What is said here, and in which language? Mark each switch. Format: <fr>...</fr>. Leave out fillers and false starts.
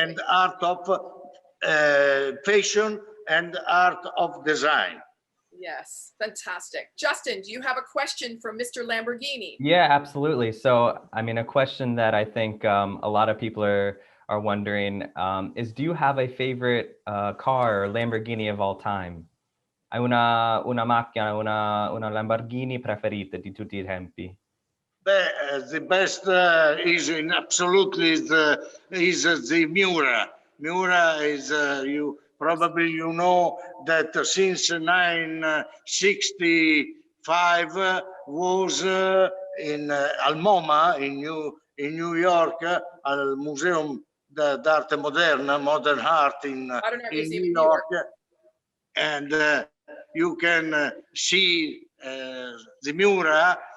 <en>And art of fashion and art of design. Yes, fantastic. Justin, do you have a question for Mr. Lamborghini? Yeah, absolutely. So, I mean, a question that I think a lot of people are wondering is, do you have a favorite car or Lamborghini of all time?</en> <it>Hai una macchina, una Lamborghini preferita di tutti I tempi?</it> <en>The best is absolutely the Miura. Miura is, you probably you know that since 1965 was in Al MoMA in New York,</en> <it>al Museum d'Arte Moderna,</it> <en>Modern Art in New York, and you can see the Miura</en>